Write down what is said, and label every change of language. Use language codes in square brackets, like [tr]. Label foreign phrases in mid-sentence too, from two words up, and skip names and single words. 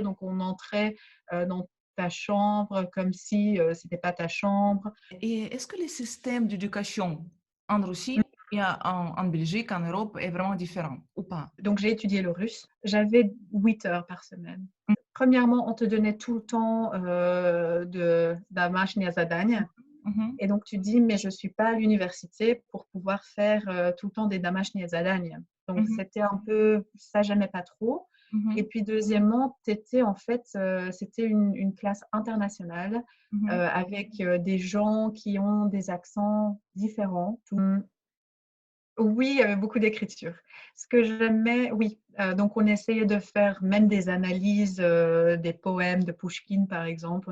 [fr] Donc on entrait dans ta chambre comme si c'était pas ta chambre. Et est-ce que le système d'éducation en Russie et en Belgique, en Europe est vraiment différent ou pas? Donc j'ai étudié le russe. J'avais 8 heures par semaine. Mmh. Premièrement, on te donnait tout le temps de [ru] домашнее задание. Mmh. [fr] Et donc, tu dis, mais je ne suis pas à l'université pour pouvoir faire tout le temps des [ru] домашние задания. [fr] Donc, Mmh. c'était un peu, ça, j'aimais pas trop. Et Mmh. puis, deuxièmement, en fait, c'était une classe internationale Mmh. avec des gens qui ont des accents différents. Oui, il y avait beaucoup d'écriture. Ce que j'aimais, oui, donc on essayait de faire même des analyses des poèmes de Pouchkine, par exemple.